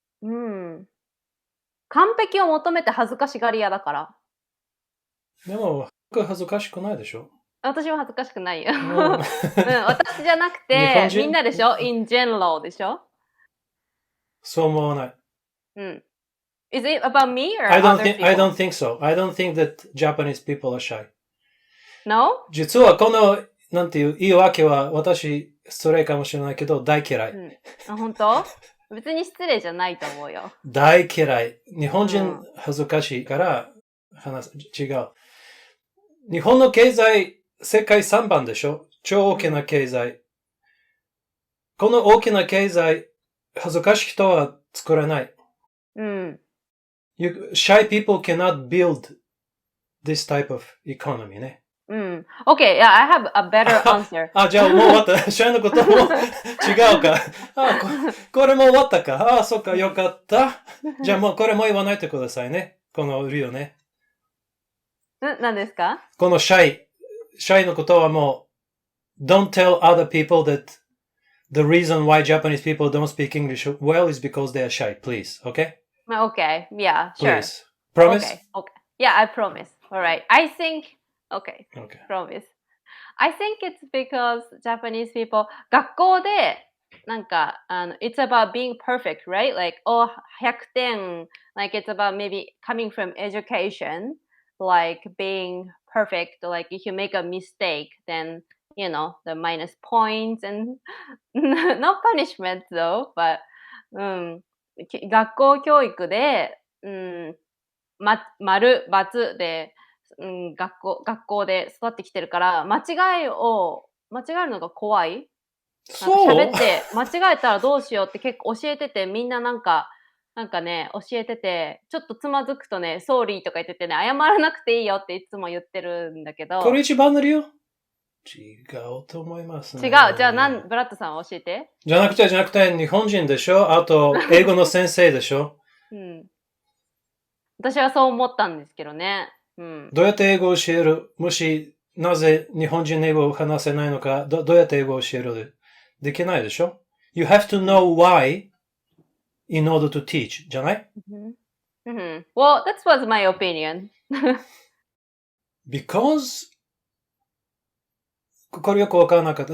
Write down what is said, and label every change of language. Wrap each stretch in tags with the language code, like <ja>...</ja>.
<ja>完璧を求めて恥ずかしがり屋だから。でも、恥ずかしくないでしょ？私は恥ずかしくないよ。私じゃなくて、みんなでしょ？</ja> <en>in general</en> <ja>でしょ？そう思わない。</ja> <en>Is it about me or other people? I don't think so. I don't think that Japanese people are shy. No?</en> <ja>実はこの、なんていう言い訳は私、失礼かもしれないけど、大嫌い。本当？別に失礼じゃないと思うよ。大嫌い。日本人恥ずかしいから違う。日本の経済、世界3番でしょ？超大きな経済。この大きな経済、恥ずかしい人は作れない。</ja> <en>Shy people cannot build this type of economy ね。 Okay, yeah, I have a better answer.</en> <ja>じゃあもう終わった。シャイのことも違うか。これも終わったか。そっか、よかった。じゃあもうこれも言わないでくださいね。この理由ね。何ですか？このシャイのことはもう、</ja> <en>don't tell other people that the reason why Japanese people don't speak English well is because they are shy, please. Okay? Okay, yeah, sure. Please. Promise? Okay. Yeah, I promise. Alright. I think, okay. Promise. I think it's because Japanese people,</en> <ja>学校で、なんか、</ja> <en>it's about being perfect, right? Like, 100点, like it's about maybe coming from education, like being perfect, like if you make a mistake, then, you know, the minus points and no punishment though, but,</en> <ja>学校教育で、丸、×で、学校で育ってきてるから、間違えるのが怖い。喋って間違えたらどうしようって結構教えてて、みんななんかね、教えてて、ちょっとつまずくとね、ソーリーとか言っててね、謝らなくていいよっていつも言ってるんだけど。これ一番の理由？違うと思いますね。違う。じゃあブラッドさん教えて。じゃなくて、日本人でしょ？あと、英語の先生でしょ？私はそう思ったんですけどね。どうやって英語を教える？もし、なぜ日本人英語を話せないのか、どうやって英語を教える？できないでしょ？</ja> <en>You have to know why in order to teach,</en> <ja>じゃない？</ja> <en>Well, that was my opinion. Because</en> <ja>これよくわからなかった。</ja>